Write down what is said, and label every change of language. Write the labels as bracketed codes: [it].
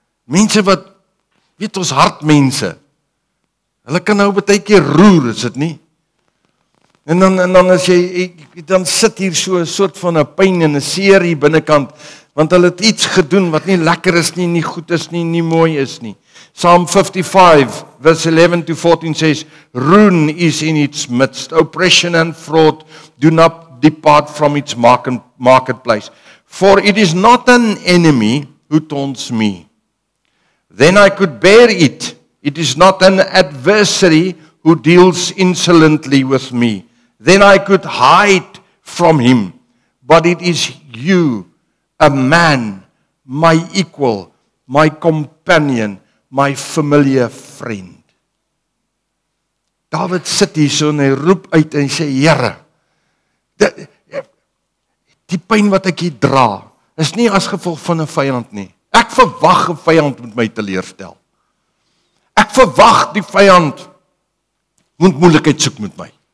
[af] Mense wat, weet ons hartmense, hulle kan nou baie keer roer, is dit nie? En dan as jy dan sit hier so 'n soort van 'n pyn en 'n seer hier binnekant, want hulle het iets gedoen wat nie lekker is nie, nie goed is nie, nie mooi is nie. [en] Psalm 55 verse 11 to 14 says, ruin is in its midst, oppression and fraud do not depart from its marketplace. For it is not an enemy who taunts me. Then I could bear it. It is not an adversary who deals insolently with me. Then I could hide from him. But it is you, a man, my equal, my companion, my familiar friend. [af] David sit hier so en hy roep uit en sê, Here, die pyn wat ek hier dra, is nie as gevolg van 'n vyand nie. Ek verwag 'n vyand moet my teleurstel. Ek verwag die vyand moet moeilikheid soek met my.